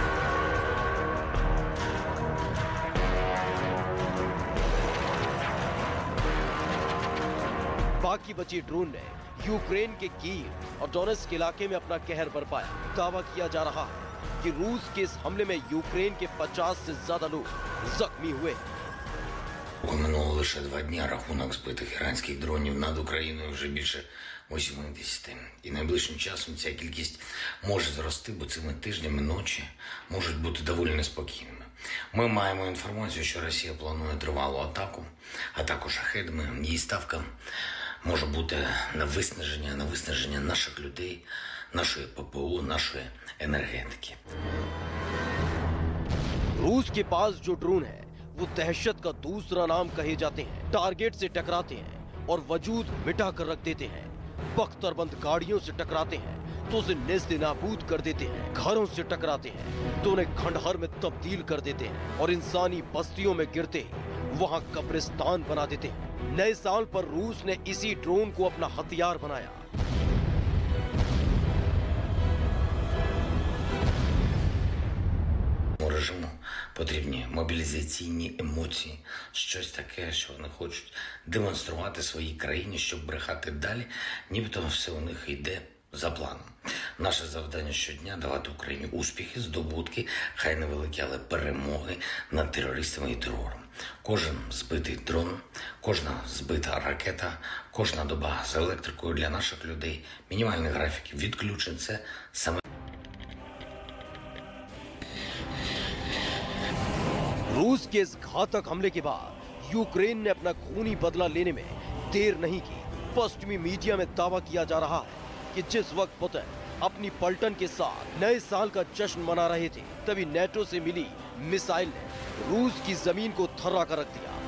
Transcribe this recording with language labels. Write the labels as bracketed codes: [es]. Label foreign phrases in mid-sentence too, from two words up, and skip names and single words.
[hi] बाकी बचे ड्रोन ने यूक्रेन के कीव और डोनेट्स्क इलाके में अपना कहर बरपाया। दावा किया जा रहा है कि रूस के इस हमले में यूक्रेन के 50 से ज्यादा लोग जख्मी हुए। [uk] Минуло лише 2 дні, рахунок збитих іранських дронів над Україною вже більше 80. І найближчим часом ця кількість може зрости, бо цими тижнями ночі можуть бути доволі неспокійними. Ми маємо інформацію, що Росія планує тривалу атаку шахедами. Її ставка може бути на виснаження наших людей, нашої ППО, нашої енергетики. [hi] रूस के पास जो ड्रोन है वो दहशत का दूसरा नाम कहे जाते हैं। टारगेट से टकराते हैं और वजूद मिटा कर रख देते हैं। बख्तरबंद गाड़ियों से टकराते हैं तो उसे नेस्तनाबूद कर देते हैं। घरों से टकराते हैं तो उन्हें खंडहर में तब्दील कर देते हैं और इंसानी बस्तियों में गिरते ही वहां कब्रिस्तान बना देते हैं। नए साल पर रूस ने इसी ड्रोन को अपना हथियार बनाया। [uk] Режиму потрібні мобілізаційні емоції, щось таке, що вони хочуть демонструвати своїй країні, щоб брехати далі, нібито все у них йде за планом. Наше завдання щодня – давати Україні успіхи, здобутки, хай невеликі, але перемоги над терористами і терором. Кожен збитий дрон, кожна збита ракета, кожна доба з електрикою для наших людей, мінімальний графік відключень – це саме [hi] रूस के इस घातक हमले के बाद यूक्रेन ने अपना खूनी बदला लेने में देर नहीं की। पश्चिमी मीडिया में दावा किया जा रहा है कि जिस वक्त पुतिन अपनी पलटन के साथ नए साल का जश्न मना रहे थे, तभी नेटो से मिली मिसाइल ने रूस की जमीन को थर्रा कर रख दिया।